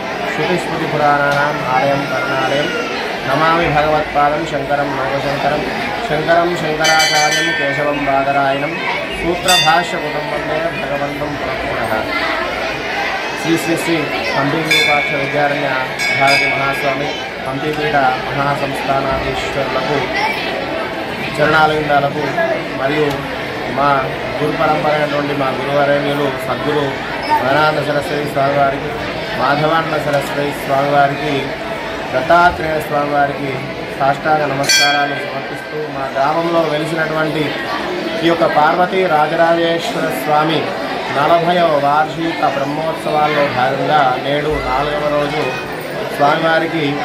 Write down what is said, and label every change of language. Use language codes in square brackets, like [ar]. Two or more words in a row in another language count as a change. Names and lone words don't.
[sa] श्रुतिस्मृतिपुराणानाम् आलयं करुणालयं नमामि भगवत्पादं शङ्करं लोकशङ्करं शङ्करं शङ्कराचार्यं केशवं बादरायणं सूत्रभाष्यकृतं वन्दे भगवन्तं पुनः। [te] श्री श्री श्री हंपी विरूपाक्ष विद्यारण्य भारती महास्वामी हंपीपीठ महासंस्थानाधीश्वरुలకు చరణాలయందాలకు మరియు మా గురు పరంపర అయినటువంటి మా గురువరేణ్యులు సద్గురు వదనానంద సరస్వతి స్వామివారికి మాధవానంద సరస్వతి స్వామివారికి దత్తాత్రేయ స్వామివారికి సాష్టాంగ నమస్కారాలు సమర్పిస్తూ మా గ్రామంలో వెలిసినటువంటి ఈ యొక్క పార్వతీ రాజరాజేశ్వర స్వామి 40వ వార్షిక బ్రహ్మోత్సవాల్లో భాగంగా నేడు 4వ రోజు స్వామివారికి